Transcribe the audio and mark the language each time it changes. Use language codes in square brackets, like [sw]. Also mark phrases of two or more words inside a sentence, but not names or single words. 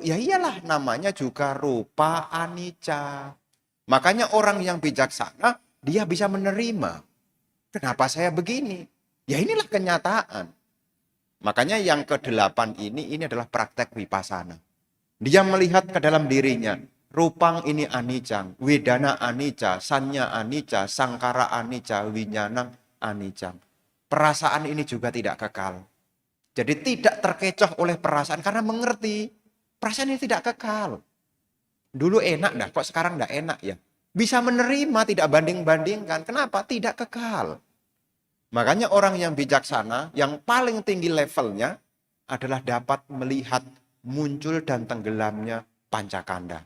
[id] Ya iyalah namanya juga [pi] rupa anicca. [id] Makanya orang yang bijaksana dia bisa menerima. Kenapa saya begini? Ya inilah kenyataan. Makanya yang ke-8 ini adalah praktek vipassana. Dia melihat ke dalam dirinya. [pi] Rupang ini anicca, wedana anicca, sanya anicca, sangkara anicca, winyana anicca. [id] Perasaan ini juga tidak kekal. Jadi tidak terkecoh oleh perasaan karena mengerti perasaan ini tidak kekal. Dulu enak dah, kok sekarang tidak enak ya. Bisa menerima, tidak banding-bandingkan. Kenapa? Tidak kekal. Makanya orang yang bijaksana, yang paling tinggi levelnya adalah dapat melihat muncul dan tenggelamnya pancakanda.